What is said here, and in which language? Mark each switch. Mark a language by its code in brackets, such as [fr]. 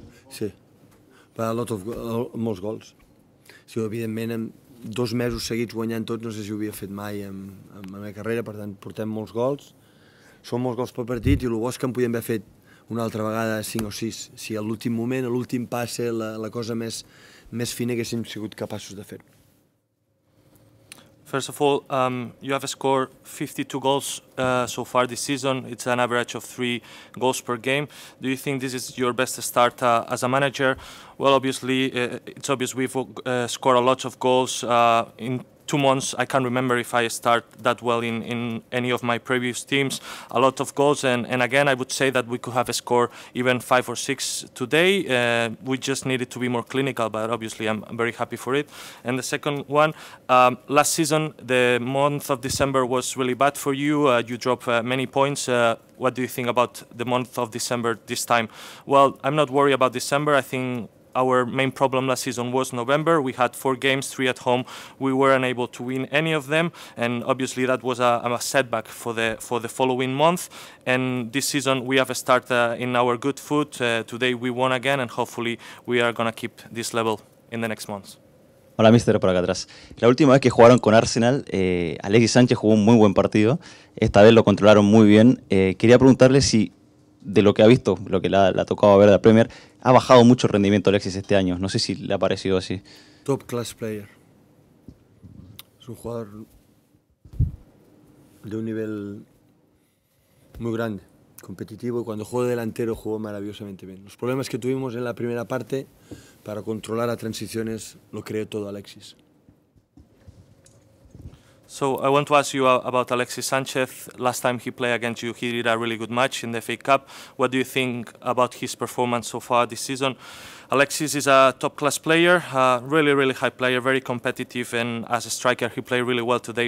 [ca] Sí, molts gols. Sí, evidentment, en 2 mesos seguits guanyant tots, no sé si ho havia fet mai en la meva carrera, per tant, portem molts gols. Són molts gols per partit i el bo és que en podíem haver fet una altra vegada 5 o 6. Si a l'últim moment, a l'últim passe, la cosa més fina haguéssim sigut capaços de fer. [en] First of all, you have scored 52 goals so far this season. It's an average of 3 goals per game. Do you think this is your best start as a manager? Well, obviously, it's obvious we've scored a lot of goals in 2 months. I can't remember if I start that well in any of my previous teams. A lot of goals, and again, I would say that we could have scored even 5 or 6 today. We just needed to be more clinical, but obviously I'm very happy for it. And the second one, last season, the month of December was really bad for you. You dropped many points. What do you think about the month of December this time? Well, I'm not worried about December. I think our main problem last season was November. We had 4 games, 3 at home. We were unable to win any of them, and obviously that was a setback for the following month. And this season we have started in our good foot. Today we won again, and hopefully we are going to keep this level in the next months. [es] Hola, mister, por acá atrás. La última vez que jugaron con Arsenal, Alexis Sánchez jugó un muy buen partido. Esta vez lo controlaron muy bien. Quería preguntarle si, de lo que ha visto, lo que le ha tocado ver de la Premier, ha bajado mucho el rendimiento Alexis este año. No sé si le ha parecido así. [en] Top class player. [es] Es un jugador de un nivel muy grande, competitivo, y cuando jugó de delantero jugó maravillosamente bien. Los problemas que tuvimos en la primera parte para controlar las transiciones lo creó todo Alexis. [en] So I want to ask you about Alexis Sanchez. Last time he played against you, he did a really good match in the FA Cup. What do you think about his performance so far this season? Alexis is a top-class player, really, really high player, very competitive, and as a striker, he played really well today.